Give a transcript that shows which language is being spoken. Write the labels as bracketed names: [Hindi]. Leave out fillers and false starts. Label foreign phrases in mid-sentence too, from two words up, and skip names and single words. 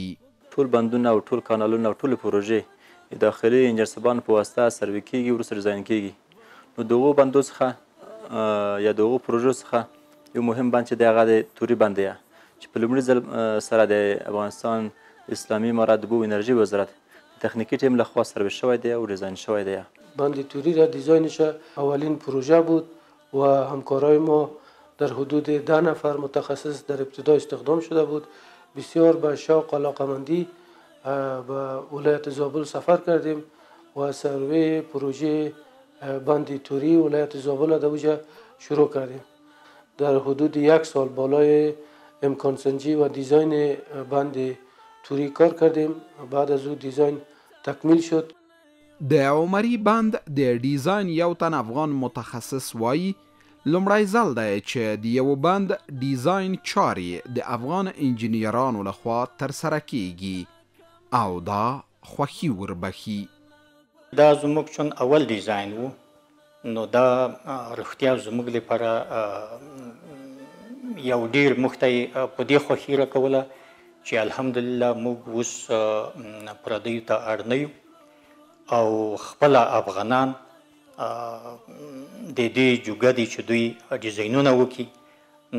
[Pashto] ټول بندونه او ټول کانالونه او ټولې پروژې د داخلي انجنیرسبانو په واسطه سروې کېږي، وروسته ډیزاین کېږي. نو د هغو بندو څخه یا د هغو پروژو څخه یو مهم بند چې دی هغه د توري بند دی چې په لومړي ځل سره د افغانستان اسلامی امارت د اوبو انرژی وزارت تکنیکی تیم لخوا سرویس شوی دی و دیزاین شوی دی. [Persian] بند توری را دیزاینش اولین پروژه بود و همکارای ما در حدود 10 نفر متخصص در ابتدا استخدام شده بود. بسیار به شوق و علاقه‌مندی به ولایت زابل سفر کردیم و سروی پروژه بند توری ولایت زابل در اوجا شروع کردیم. در حدود 1 سال بالای امکان سنجی و دیزاین بند توری کار کردیم. بعد از او دیزاین تکمیل شد. [Pashto] د عمري بند د ډیزاین یو تن افغان متخصص وایي لومړی ځل دی چې د یو بند ډیزاین چارې د افغان انجینیرانو لخوا ترسره کیږي او دا خوښي وربخي. دا زموږ چون اول ډیزاین و نو دا رښتیا زموږ لپاره یو ډیر مخته په دې خوښي راکوله چې الحمدلله موږ اوس پردیو ته اړ نه یو او خپل افغانان د دې جوګه دي چې دوی ډیزاینونه وکړي.